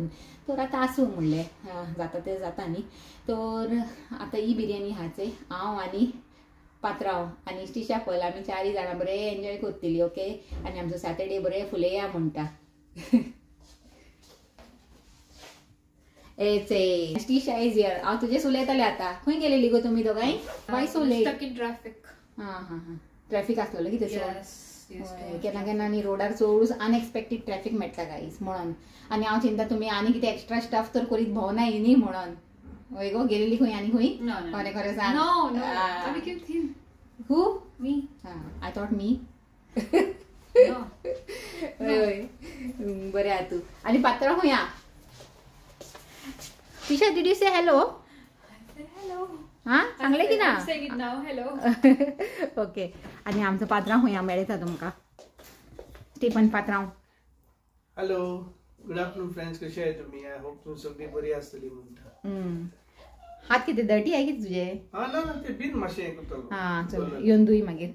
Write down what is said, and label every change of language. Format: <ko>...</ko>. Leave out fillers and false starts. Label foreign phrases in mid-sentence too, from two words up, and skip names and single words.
<kok>तर आतां आसूं म्हणलें जाता तें जाता न्ही. तर आतां ही बिरयानी आहाचे हांव आनी पात्रांव आनी स्टिशा पळय आमी चारय जाणां बरें एन्जॉय करतलीं. ओके. आनी आमचो सॅटर्डे बरें फुलया म्हणटा.</kok> <en>Stisha is here.</en> <kok>हांव तुजेच उलयतालें आतां. खंय गेलेली गो तुमी दोगांय?</kok> <en>why so late? Stuck in traffic.</en> <kok>हां ट्रॅफिक आसलेलो कितें केन्ना केन्ना न्ही रोडार चडूच</kok> <en>unexpected traffic</en> <kok>मेळटा गायज म्हणून. आनी हांव चिंता तुमी आनी कितें</kok> <en>extra stuff</en> <kok>तर करीत भोंवनाय न्ही म्हणून. वय गो गेलेली खंय आनी खंय? खरें खरें सांग. हू? मी.</kok> <en>I thought me.</en> <kok>वय बरें आहा तूं. आनी पात्रांव खंय आहा?</kok> <en>Tisha, did you say hello? I said hello.</en> <kok>हां सांगलें की ना?</kok> <en>I'm saying it now. Hello.</en> <kok>ओके. आनी आमचो पात्रांव खंय मेळटा तुमकां. स्टीफन पात्रांव.</kok> <en>Hello. Good afternoon friends.</en> <kok>कशे आहे तुम्ही?</kok> <en>I hope</en> <kok>तुम्ही सगळी बरी आसतली म्हणटा. हात कितें डर्टी आहे कितें तुजे? ना ते बीन मातशें हें करतलो. हां चल येवन दुई मागीर.</kok>